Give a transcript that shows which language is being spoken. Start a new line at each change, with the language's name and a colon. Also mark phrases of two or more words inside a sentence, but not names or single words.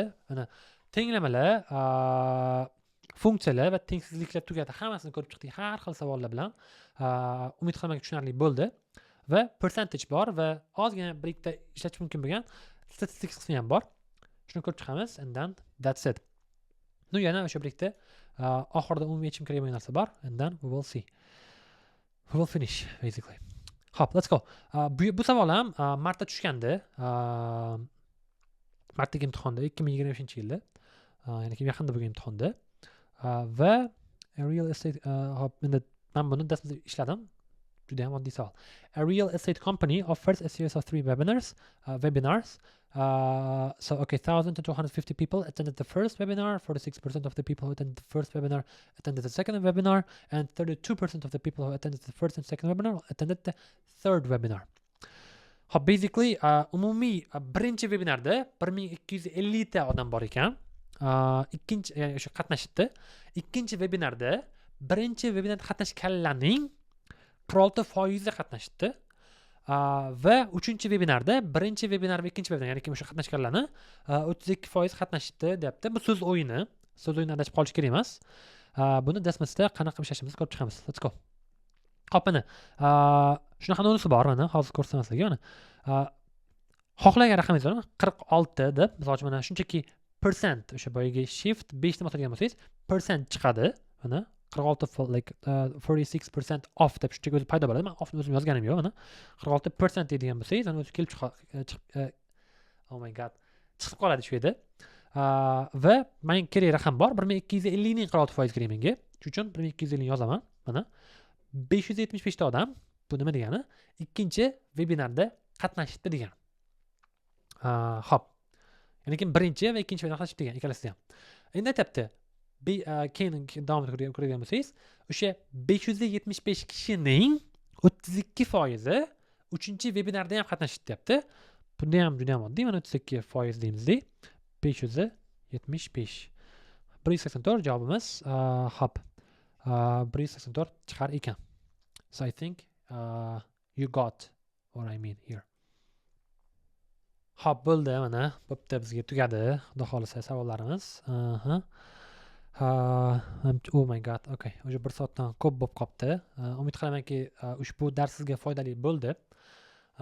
Uzbek: Mana tenglamalar, funksiyalar va tengsizliklar tugadi. Hammasini ko'rib chiqdik har xil savollar bilan. Umid qilamanki tushunarli bo'ldi. Va percentage bor va ozgina bir ikkita ishlatish mumkin bo'lgan statistik qismi ham bor. Shuni ko'rib chiqamiz
English: and then that's it.
Uzbek: Nu yana o'sha bir ikkita oxirida umumiy yechim kerak bo'lgan narsa bor
English: and then we will see. We will finish basically. Hop, let's go.
Uzbek: Bu savol ham martda tushgandi. Martdagi imtihonda 2025-yilda. Ya'ni yaqinda bo'lgan imtihonda. Va
English: real estate
Uzbek: hop, endi men buni darsda ishladim. Juda ham oddiy savol.
English: A real estate company offers a series of 3 webinars. So, okay, 1,250 people attended the first webinar, 46% of the people who attended the first webinar attended the second webinar, and 32% of the people who attended the first and second webinar attended the third webinar. Basically,
Uzbek: umumiy birinchi webinarda 1250 ta odam bor ekan. Ikkinchi o'sha qatnashibdi. Ikkinchi webinarda birinchi webinarda qatnashganlarning 46% qatnashibdi. Va 3-webinarda birinchi webinar va ikkinchi webinar, ya'ni o'sha qatnashganlarni 32% qatnashibdi deyapti. Bu so'z o'yini. So'z o'yini adashib qolish kerak emas. Buni dasmasda qanaqa ishlashimizni ko'rib chiqamiz.
English: Let's go.
Uzbek: Hop, mana shunaqa nolisi bor, mana hozir ko'rsataman sizlarga. Mana xohlagan raqamingiz bor, 46 deb, masalan, mana shunchaki percent o'sha boyagi shift 5 ni bosadigan bo'lsangiz, percent chiqadi. Mana 46
English: like 46% off
Uzbek: deb shunchaki o'zi paydo bo'ladi. Men off o'zim yozganim yo'q, mana 46% deydigan bo'lsangiz, ana o'zi kelib chiqib
English: oh my god,
Uzbek: chiqib qoladi shu yerda. Va men kerak raqam bor, 1250 ning 46% kerak menga. Shuning uchun 1250 yozaman. Mana 575 ta odam, bu nima degani? Ikkinchi webinarda qatnashibdi degani. Hop. Ya'ni birinchi va ikkinchi webinarda qatnashibdi degan ikkalasi ham. Endi aytibdi, keyin davom etib ko'radigan bo'lsangiz, o'sha 575 kishining 32% 3-webinarda ham qatnashdi deyapti. Bunda ham juda ham oddiy, mana 32% deymiz-da. 575. 184 javobimiz. Hop. 184 chiqar ekan.
English: So I think you got what I mean here.
Uzbek: Hop, bo'ldi, mana bo'pti, bizga tugadi. Xudo xolisa savollarimiz.
English: Oh my god, okay.
Uzbek: O'sha 1 soatdan ko'p bo'lib qoldi. Umid qilamanki ushbu dars sizga foydali bo'ldi.